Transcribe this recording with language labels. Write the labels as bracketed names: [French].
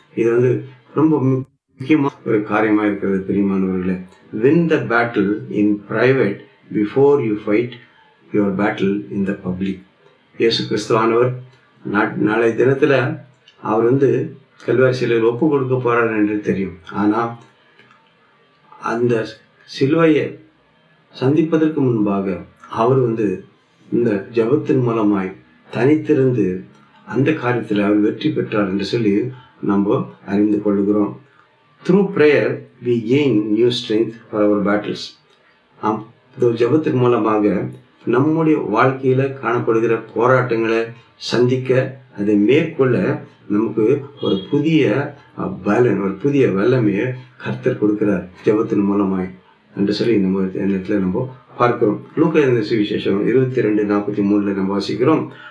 [Tamil] இது ரொம்ப முக்கியமான ஒரு காரியமா இருக்கிறது பிரியமானவர்களே. [English] win the battle in private before you fight your battle in the public. [Tamil] இயேசு கிறிஸ்துவானவர் நாளை தினத்துல அவர் கல்வாரி சிலுவையில் ஒப்பு கொடுக்க போறார் என்று தெரியும். ஆனா அந்த சிலுவையை சந்திப்பதற்கு முன்பாக அவர் இந்த ஜபத்தின் மூலமாய் தனித்திருந்து அந்த காரியத்தில் அவர் வெற்றி பெற்றார் என்று சொல்லி நம்ம அறிந்து கொள்கிறோம். [English] Through prayer we gain new strength for our battles. [Tamil] ஜபத்தின் மூலமாக நம்முடைய வாழ்க்கையில காணப்படுகிற போராட்டங்களை சந்திக்க, அதை மேற்கொள்ள நமக்கு ஒரு புதிய பலன், ஒரு புதிய வல்லமையை கர்த்தர் கொடுக்கிறார் ஜெபத்தின் மூலமாய் என்று சொல்லி நம்ம இடத்துல நம்ம பார்க்கிறோம். லூக்கா எழுதின சுவிசேஷம் 22:43 நம்ம வாசிக்கிறோம்.